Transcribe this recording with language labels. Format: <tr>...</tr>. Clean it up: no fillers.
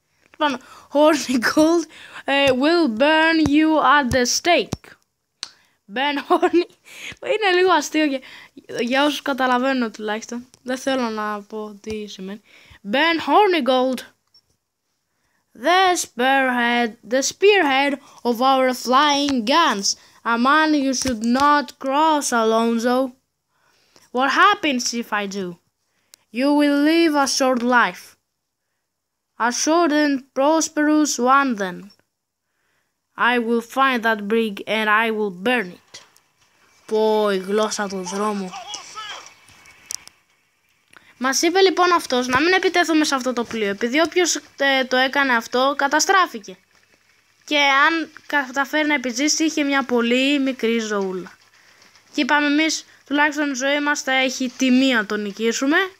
<en>Λοιπόν, horny gold will burn you at the stake.</en> <el>Ben horny είναι λίγο αστείο για όσους καταλαβαίνουν τουλάχιστον. Δεν θέλω να πω τι σημαίνει.</el> <en>Ben horny gold. The spearhead of our flying guns. A man you should not cross, Alonso. What happens if I do? You will live a short life. A short and prosperous one then. I will find that brig and I will burn it.</en> <el>Πω, η γλώσσα του δρόμου. Μας είπε λοιπόν αυτός να μην επιτεθούμε σε αυτό το πλοίο, επειδή όποιος το έκανε αυτό καταστράφηκε. Και αν καταφέρει να επιζήσει είχε μια πολύ μικρή ζωούλα. Και είπαμε εμείς τουλάχιστον η ζωή μας θα έχει τιμή να τον νικήσουμε.</el>